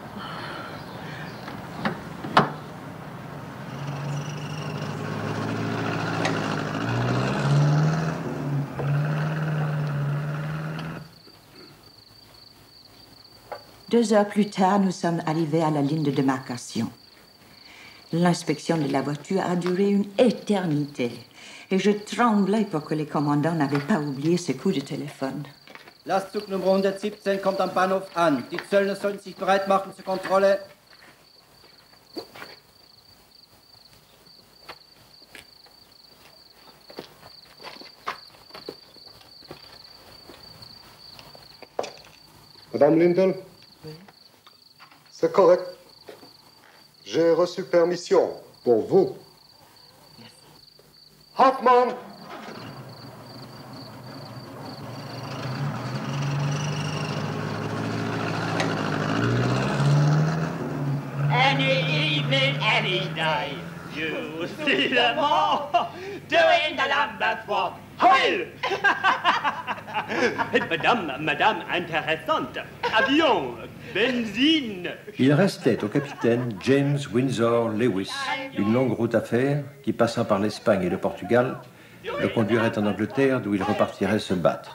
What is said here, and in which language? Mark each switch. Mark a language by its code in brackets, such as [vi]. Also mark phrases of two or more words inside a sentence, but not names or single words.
[fr] Deux heures plus tard, nous sommes arrivés à la ligne de démarcation. L'inspection de la voiture a duré une éternité. Et je tremblais pour que les commandants n'avaient pas oublié ce coup de téléphone. [de] Lastzug Nummer 117 kommt am Bahnhof an. Die Zöllner sollen sich bereit machen zur Kontrolle. [fr] Madame Lindell? Oui. C'est correct. J'ai reçu permission pour vous. Merci. Hoffmann! [en] Any evening, any day, you see them all doing the number 4. [fr] Heul! Madame, intéressante. Avion, benzine. Il restait au capitaine James Windsor Lewis une longue route à faire qui, passant par l'Espagne et le Portugal, le conduirait en Angleterre d'où il repartirait se battre.